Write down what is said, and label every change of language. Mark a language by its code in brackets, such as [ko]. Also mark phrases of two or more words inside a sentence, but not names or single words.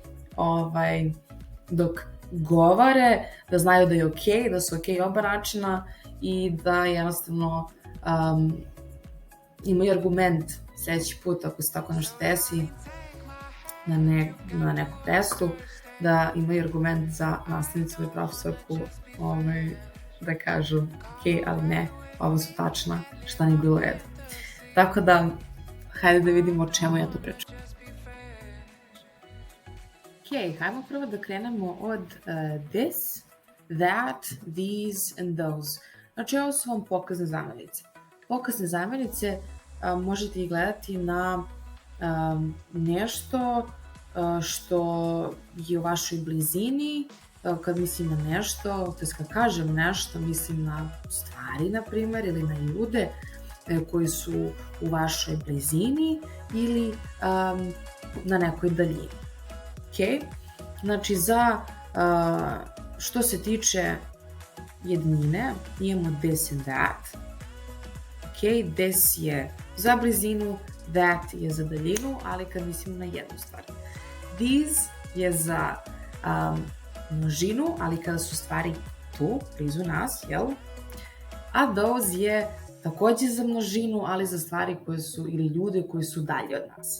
[sr] dok govore, da znaju da je okej, da su okej oba načina i da jednostavno imaju argument sledeći put ako se tako nešto desi na nekom testu, da imaju argument za nastavnicu ili profesorku da kažu ok, ali ne, ovo su tačna, šta nije bilo u redu. Tako da, hajde da vidimo o čemu ja to pričam. Ok, hajmo prvo da krenemo od [en] this, that, these and those. [sr] Znači, ovo su vam pokazne zamenice. Pokazne zamenice možete ih gledati na nešto što je u vašoj blizini, kad mislim na nešto, to je kad kažem nešto, mislim na stvari, na primer, ili na ljude koji su u vašoj blizini ili na nekoj daljini. Ok? Znači, za što se tiče jednine, imamo [en] this and that. [sr] Ok? This je za blizinu, that je za daljinu, ali kad mislimo na jednu stvar. These je za množinu, ali kada su stvari tu, blizu nas, jel? A those je takođe za množinu, ali za stvari koje su, ili ljude koji su dalje od nas.